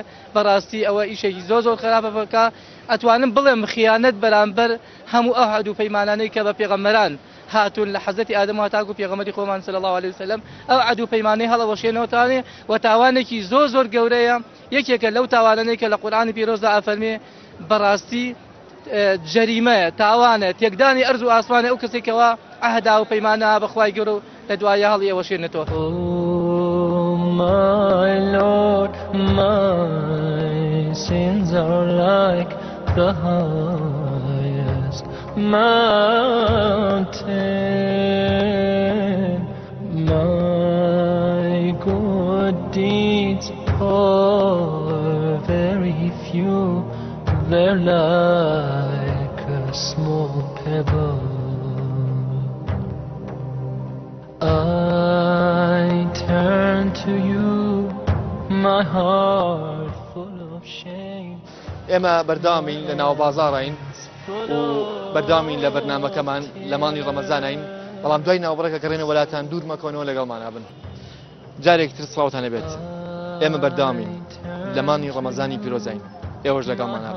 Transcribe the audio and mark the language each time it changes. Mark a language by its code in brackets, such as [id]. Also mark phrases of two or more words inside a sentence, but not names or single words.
[ckb] بەڕاستی ئەوە ئیشێکی زۆر خراپە بکە ئەتوانم بڵێم خیانەت بەرامبەر هەموو ئەو عهد و پەیمانانەی کە بە پێغەمبەران هاتون لە حەزەتی ئادەم و تاکو پێغەمبەری خۆمان [ar] صلی الله عليه وسلم [ckb] ئەو عهد و پەیمانەی هەڵەوەشێنەوەتانێ و تاوانێکی زۆر گەورەیە یەکێکە لەو تاوانانەی کە لە قورئانی پیرۆزدا ئەفەرمێ بەڕاستی جەریمەیە تاوانە تێکدانی ئەرز و ئاسمانە ئەو کەسێکەوە ئەهدا و پەیمانە بەخوای گەورە و لە دوایە هەڵی ئەوەشێنێتەوە. [en] My Lord, my sins are like the highest mountain. My good deeds are very few. They're like a small pebble. I turn to you, my heart full of shame. [ckb] ئێمە بەرداوامین لە ناو بازاڕین و بەرداوامین لە بەرنامەکەمان لە مانگی ڕەمەزانین بەڵام دوای ناوبڕەکە گەڕێنە وڵاتان دوور مەکەونەوە لەگەڵمان هەبن. جارێکتر سڵاوتان لەبێت ئێمە بەرداوامین لە مانگی ڕەمەزانی پیرۆزین ئێوەش لەگەڵمان هەبن.